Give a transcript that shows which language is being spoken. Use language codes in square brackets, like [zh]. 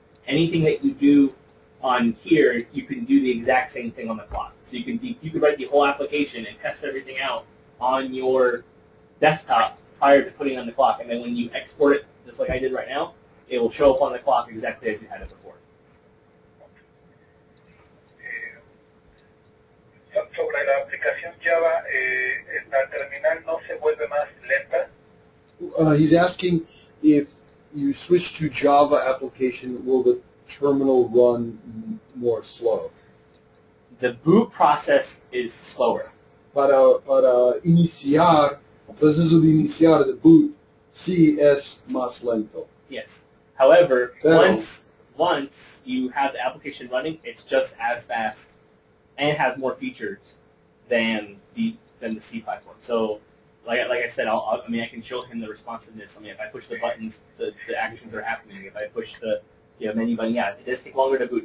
[en] Anything that you do on here, you can do the exact same thing on the clock. So you can write the whole application and test everything out on your desktop prior to putting it on the clock, and then when you export it, just like I did right now, it will show up on the clock exactly as you had it before. [es] sobre la aplicación Java, ¿la terminal no se vuelve más lenta? [en] He's asking if you switch to Java application, will the terminal run more slow? The boot process is slower. [es] Para iniciar, el proceso de iniciar [en] the boot, [es] sí es más lento. [en] Yes. However, [es] Pero- [en] once you have the application running, it's just as fast and has more features than the C platform. So, like I said, I can show him the responsiveness. I mean, if I push the buttons, the actions are happening. If I push the menu button, yeah, it does take longer to boot.